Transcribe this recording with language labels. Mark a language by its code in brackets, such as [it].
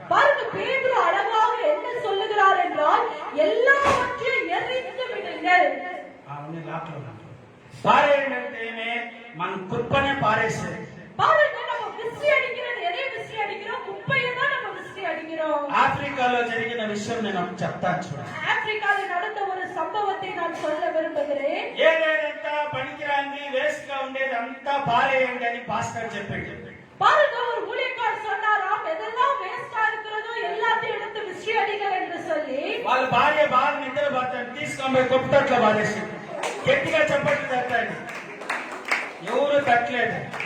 [ta] பாருங்க, பேதுரு அழகாக என்ன சொல்லுகிறார் என்றால் எல்லாவற்றையும் எறிந்து விடுங்கள். [te] అవును, లాట్లో పారేయండి అంటే ఏమే, మన కుప్పనే పారేసేది. [ta] பாருங்க, நம்ம விசிறி அடிக்கிறது எதை விசிறி அடிக்கிறோம்? குப்பையை தான் நம்ம விசிறி அடிக்கிறோம். [te] ఆఫ్రికాలో జరిగిన విషయం నేను చెప్తాను చూడండి. [ta] ஆப்பிரிக்காவில் நடந்த ஒரு சம்பவத்தை நான் சொல்ல விரும்புகிறேன். [te] ఏదేదంతా పనికిరాంది వేస్ట్ గా ఉండేది అంతా పారేయండి అని పాస్టర్ చెప్పాడు. [ta] பாருங்க, ஒரு ஊழியக்காரர் சொன்னாராம், எதெல்லாம் வேஸ்டா இருக்கிறதோ எல்லாத்தையும் எடுத்து விசிறி அடிங்கள் என்று சொல்லி. [te] వాళ్ళ భార్య బాగా నిద్రపోతాడు, తీసుకొని కుప్పట్లో పారేసింది. గట్టిగా చెప్పట్లు తట్టండి. ఎవరు తట్టలేదు.